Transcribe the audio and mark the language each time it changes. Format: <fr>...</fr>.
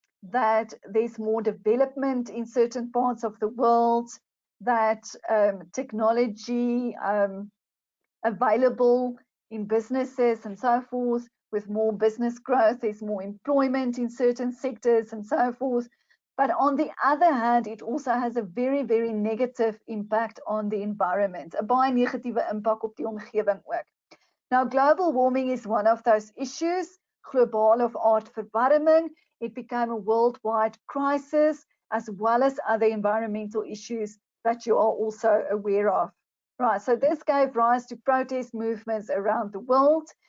<en>that there's more development in certain parts of the world, that technology available in businesses and so forth. With more business growth, there's more employment in certain sectors and so forth. But on the other hand, it also has a very, very negative impact on the environment.</en> <af>'n baie negatiewe impak op die omgewing ook.</af> <en>Now, global warming is one of those issues. Global</en> <af>of aardverwarming.</af> <en>It became a worldwide crisis, as well as other environmental issues that you are also aware of. Right, so this gave rise to protest movements around the world.</en>